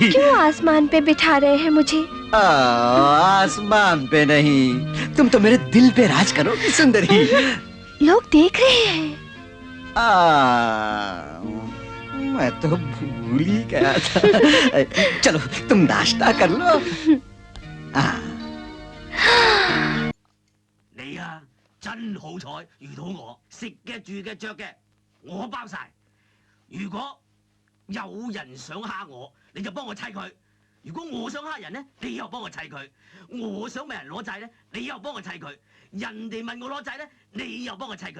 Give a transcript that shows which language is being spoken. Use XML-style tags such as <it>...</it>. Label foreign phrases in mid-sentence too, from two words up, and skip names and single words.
<hi>क्यों आसमान पे बिठा रहे हैं मुझे? आसमान पे नहीं, तुम तो मेरे दिल पे राज करोगी सुंदरी। लोग देख रहे हैं। मैं तो भूल ही गया था। चलो तुम नाश्ता कर लो।</hi> <yue>你啊，真好彩遇到我，食嘅、住嘅、着嘅，我包晒。如果有人想蝦我，你就幫我砌佢；如果我想蝦人呢，你又幫我砌佢；我想問人攞債呢，你又幫我砌佢；人哋問我攞債呢，你又幫我砌佢。</yue>